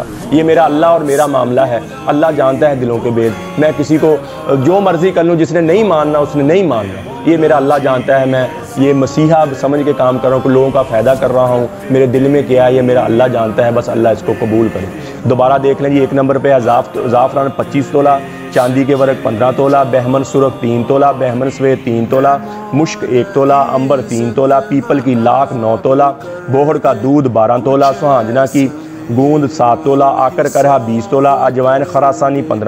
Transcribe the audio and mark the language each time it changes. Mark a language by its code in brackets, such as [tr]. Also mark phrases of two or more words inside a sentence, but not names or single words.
[ur] یہ میرا اللہ اور میرا معاملہ ہے، اللہ جانتا ہے دلوں کے بھید. میں کسی کو جو مرضی کر لوں، جس نے نہیں ماننا اس نے نہیں ماننا، یہ میرا اللہ جانتا ہے. میں یہ مسیحا سمجھ کے کام کر رہا ہوں کہ لوگوں کا فائدہ کر رہا ہوں، میرے دل میں کیا ہے یہ میرا اللہ جانتا ہے، بس اللہ اس کو قبول کرے. دوبارہ دیکھ لیں جی، ایک نمبر پہ ہے زعفران 25 تولہ، چاندی کے ورق 15 تولہ، بہمن سرخ 3 تولہ، بہمن سفید 3 تولہ، مشک 1 تولہ، عنبر 3 تولہ, बहमन सफ़ेद 3 तोला, मुश्क 1 तोला, अंबर 3 तोला, پیپل کی لاکھ 9 تولہ، بوہڑ کا دودھ 12 تولہ، سہانجنا کی گوند 7 تولہ، آکر کرہا 20 تولہ، اجوائن خراسانی 15